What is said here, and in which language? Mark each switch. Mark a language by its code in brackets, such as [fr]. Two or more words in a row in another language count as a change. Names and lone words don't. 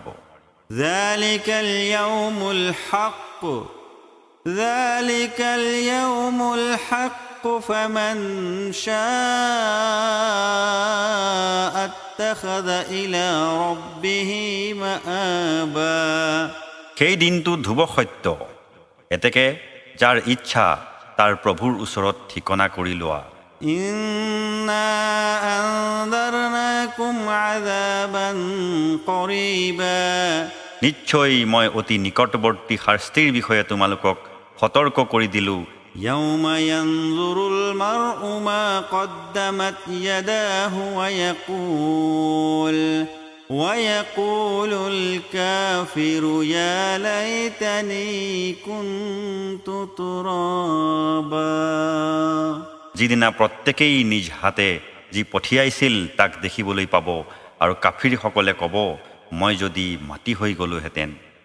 [ar] ذلك اليوم الحق ذلك اليوم الحق فمن شاء اتخذ إلى ربه مآبا [as] সেই দিনটো ধ্ৰুৱ সত্য, এতেকে যাৰ ইচ্ছা তাৰ প্ৰভুৰ ওচৰত ঠিকনা কৰি লোৱা। [ar] إنا أنذرناكم عذابا قريبا [as] নিশ্চয় মই অতি নিকটৱৰ্তী শাস্তিৰ বিষয়ে তোমালোকক সতৰ্ক কৰি দিলোঁ। [ar] يوم ينظر المرء ما قدمت يداه ويقول الكافر يا ليتني كنت ترابا [as] যিদিনা প্ৰত্যেকেই নিজ হাতে যি পঠিয়াইছিল তাক দেখিবলৈ পাব আৰু কাফিৰসকলে ক'ব, মই যদি মাটি হৈ গ'লোহেঁতেন।